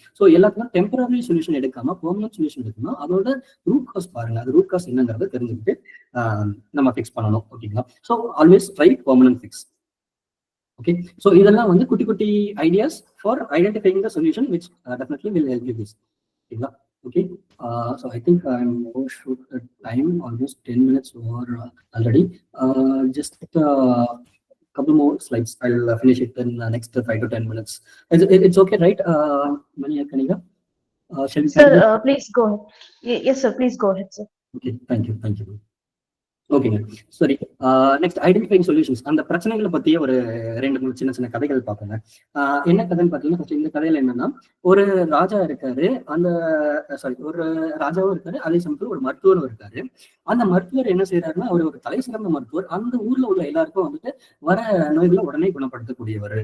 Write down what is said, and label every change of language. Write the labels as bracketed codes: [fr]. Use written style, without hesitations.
[ta] So எல்லாத்துக்கும் temporary solution எடுக்காம permanent solution எடுக்கணும். அதோட ரூட் காஸ் பாருங்க, அது ரூட் காஸ் என்னங்கிறத தெரிஞ்சுக்கிட்டு நம்ம ஃபிக்ஸ் பண்ணணும். ஓகேங்களா? [en] So always try permanent fix. Okay, so [ta] இதெல்லாம் வந்து குட்டி குட்டி [en] Ideas for identifying the solution which definitely will help you this. [ta] ஓகேங்களா? [en] Okay, so I think I'm overshoot the time, almost 10 minutes over already. Just a couple more slides. I'll finish it in the next 5 to 10 minutes. It's okay, right? Mania Kaniga? Shall we? Sir, please go ahead. Yes, sir, please go ahead, sir. Okay, thank you. ஓகேங்க, சரி. Next identifying solutions. [ta] அந்த பிரச்சனைகளை பத்தியே ஒரு 2-3 சின்ன சின்ன கதைகள் பார்ப்போங்க. என்ன கதைன்னு பார்த்தீங்கன்னா, இந்த கதையில என்னன்னா, ஒரு ராஜா இருக்காரு, ஒரு ராஜாவும் இருக்காரு, அதே சமயத்தில் ஒரு மருத்துவரும் இருக்காரு. அந்த மருத்துவர் என்ன செய்யறாருன்னா, அவர் ஒரு தலை சிறந்த மருத்துவர். அந்த ஊர்ல உள்ள எல்லாருக்கும் வந்துட்டு வர நோய்களை உடனே குணப்படுத்தக்கூடியவர்.